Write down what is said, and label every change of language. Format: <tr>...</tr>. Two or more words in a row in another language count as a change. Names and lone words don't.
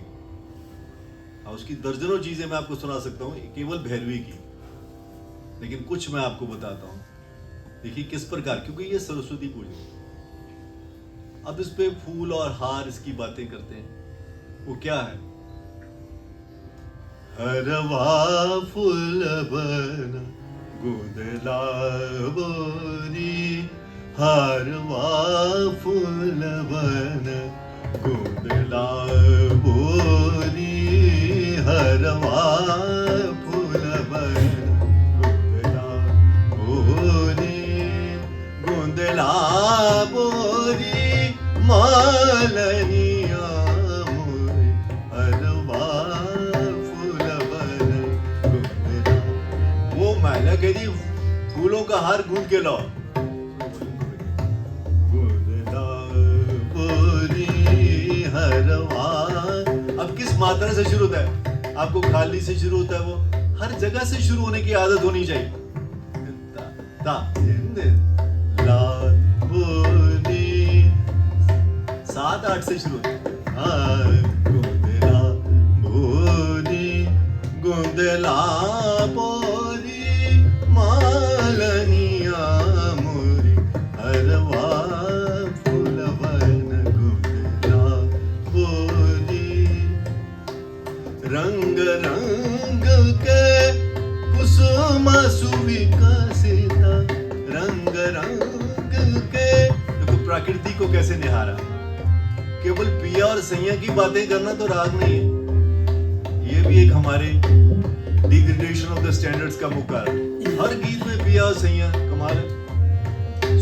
<hi>उसकी दर्जनों चीजें मैं आपको सुना सकता हूँ केवल भैरवी की, लेकिन कुछ मैं आपको बताता हूँ। देखिए किस प्रकार, क्योंकि ये सरस्वती पूजा। अब इस पे फूल और हार इसकी बातें करते हैं, वो क्या है, हरवा फूल बन गुदला बोरी, हरवा फूल बन गुदला बोरी, हरवा फूल बन गुदला बोरी, गुदला बोरी मालनिया मोरे, हरवा फूल बन गुदला। वो मैंने कह दी फूलों का हार गूंद के लाओ, अब किस मात्रा से शुरू होता है, आपको खाली से शुरू होता है, वो हर जगह से शुरू होने की आदत होनी चाहिए। ता, ला, बोली, 7-8 से शुरू होता है। गुंदला बोली, गुंदला बोली मालनिया मोरी, हरवा फूल बन गुंदला बोली, रंग रंग के कुसुम सुविकसिता, रंग रंग के। देखो प्रकृति को कैसे निहारा। केवल पिया और सैया की बातें करना तो राग नहीं है, ये भी एक हमारे</hi> <en>degradation of the standards</en> <hi>का मुख्य कारण। हर गीत में पिया और सैया कमाल है।</hi>